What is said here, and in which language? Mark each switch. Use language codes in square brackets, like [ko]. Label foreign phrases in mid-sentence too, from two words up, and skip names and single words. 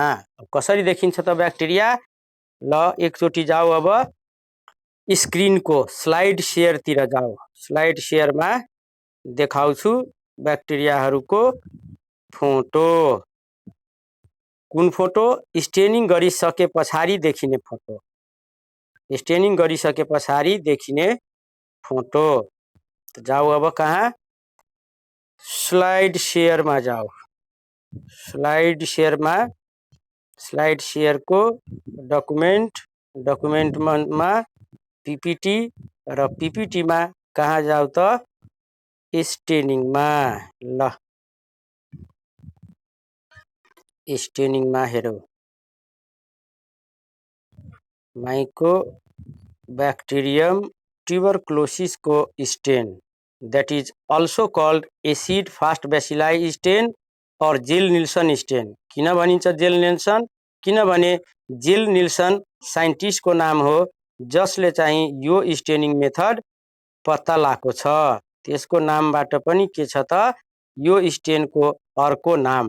[ne] कसरी देखिन्छ त ब्याक्टेरिया? ल एकचोटि जाऊ अब स्क्रिन को [en] slide share [ne] तिर जाऊ। [en] slide share [ne] में देखाउँछु ब्याक्टेरियाहरूको फोटो। कुन फोटो? स्टेनिङ गरिसके पछाडि देखिने फोटो। स्टेनिङ गरिसके पछाडि देखिने फोटो। तो जाऊ अब कहाँ? [en] slide share [ne] में जाऊ। [en] slide share [ne] में [en] slide share [ne] को डकुमेंट में पीपीटी र पीपीटी में कहाँ जाऊ त? स्टेनिङ में। ल स्टेनिङ में हेरौ माइकोबैक्टीरियम ट्यूबरक्लोसिस को स्टेन [en] that is also called acid fast bacilli stain or [ne] जिल निल्सन स्टेन। किन भनिन्छ जिल निल्सन? किनभने जिल निल्सन साइन्टिस्ट को नाम हो जसले चाहिँ यो [en] staining method [ne] पत्ता लगाएको छ। त्यसको नामबाट पनि के छ त? यो स्टेन को अर्को नाम।